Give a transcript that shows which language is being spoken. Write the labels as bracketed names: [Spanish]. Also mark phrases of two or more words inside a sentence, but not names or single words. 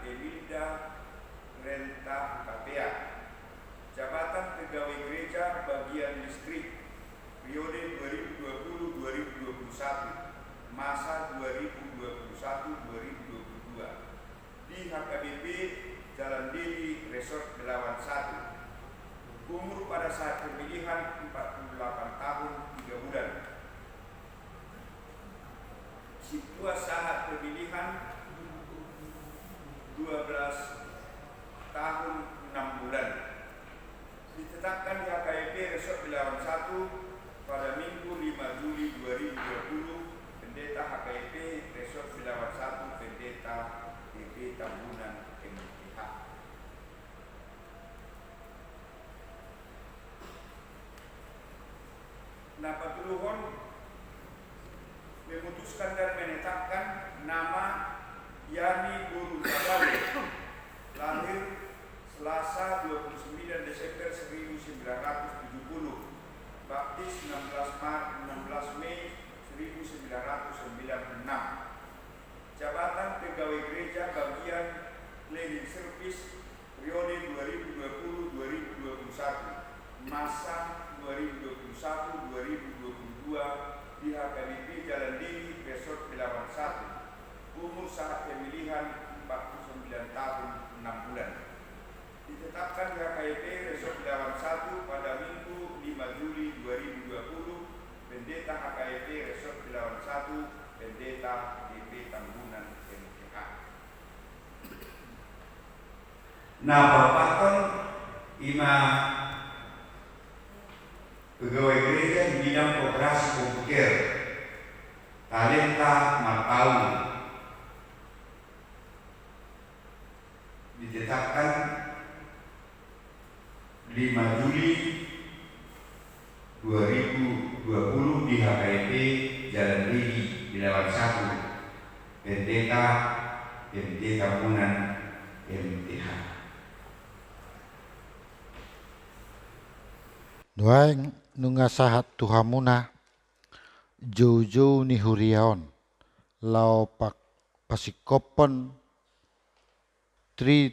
[Indonesian] Emilda Renta KPA, jabatan pegawai gereja bagian distrik, periode 2020-2021, masa 2021-2022 di HKBP Jalan Dili Resort Belawan 1, umur pada saat pemilihan 48 tahun 3 bulan, situa saat pemilihan 12 tahun 6 bulan, ditetapkan di HKBP Resort Belawan 1 pada Minggu 5 Juli 2020, Pendeta HKBP Resort Belawan 1, Pendeta TP Tambunan MTH. Napa Tuluhon memutuskan dan menetapkan nama Yani Guru Sabale, lahir Selasa 29 Desember 1970, baptis 16 Mei 1996, jabatan pegawai gereja bagian [English] cleaning service, [Indonesian] periode 2020-2021, masa 2021-2022 di HKBP Jalan Dili Resort Belawan 1, umur saat pemilihan 49 tahun 6 bulan, ditetapkan di HKBP Resort Belawan 1 pada Minggu 5 Juli 2020, Pendeta HKBP Resort Belawan 1, Pendeta DP Tambunan MTH. Nah, Bapak Ima pegawai gereja di bidang operasi komputer, talenta Matau, ditetapkan 5 Juli 2020, di HKP Jalan Lidi Bilawan 1, Pendeta Munan MTH. [Batak Toba] Doaing nungasahat tuhamuna Jojo ni huriaon lau pak pasikopon tri